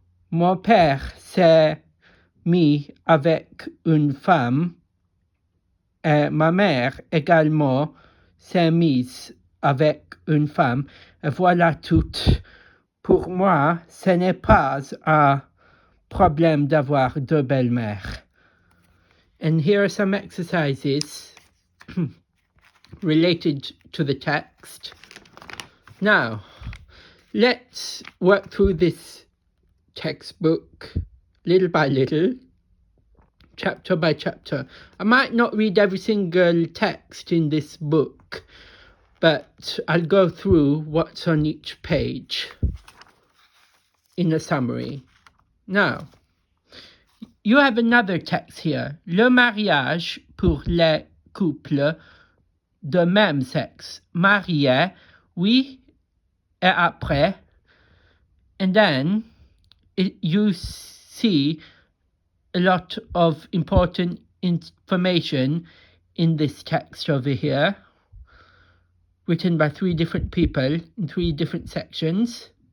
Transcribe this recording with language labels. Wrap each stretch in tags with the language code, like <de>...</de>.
<fr>Mon père s'est mis avec une femme et ma mère également s'est mise avec une femme. Et voilà tout. Pour moi, ce n'est pas un problème d'avoir deux belles-mères.</fr> <en>And here are some exercises related to the text. Now, let's work through this textbook little by little, chapter by chapter. I might not read every single text in this book, but I'll go through what's on each page in a summary. Now, you have another text here.</en> <fr>Le mariage pour les couples de même sexe. Marié, oui, et après.</fr> <en>And then you see a lot of important information in this text over here, written by 3 different people in 3 different sections.</en>